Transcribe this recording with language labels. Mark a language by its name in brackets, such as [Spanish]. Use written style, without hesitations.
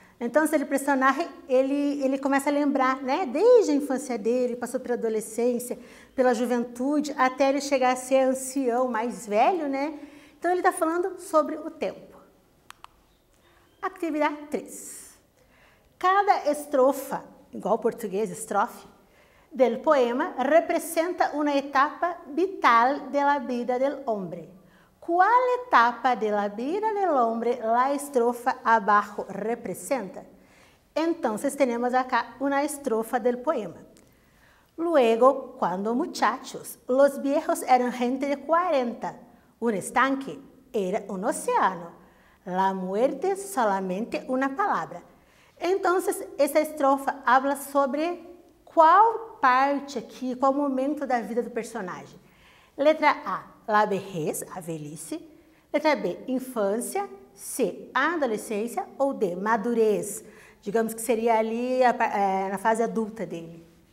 [Portuguese] Então, o personagem, ele começa a lembrar, né, desde a infância dele, passou pela adolescência, pela juventude, até ele chegar a ser ancião, mais velho, né? Então, ele está falando sobre o tempo. Atividade 3. Cada estrofa, igual ao português, estrofe, do poema, representa uma etapa vital da vida do homem. [Spanish] ¿Cuál etapa de la vida del hombre la estrofa abajo representa? Entonces tenemos acá una estrofa del poema. Luego, cuando muchachos, los viejos eran gente de 40, un estanque era un océano, la muerte solamente una palabra. [Portuguese] Entonces, essa estrofa habla sobre qual parte aqui, qual momento da vida do personagem. Letra A, [Spanish] la vejez, [Portuguese] a velhice. Letra B, infância. C, adolescência. Ou D, madurez. Digamos que seria ali na fase adulta dele.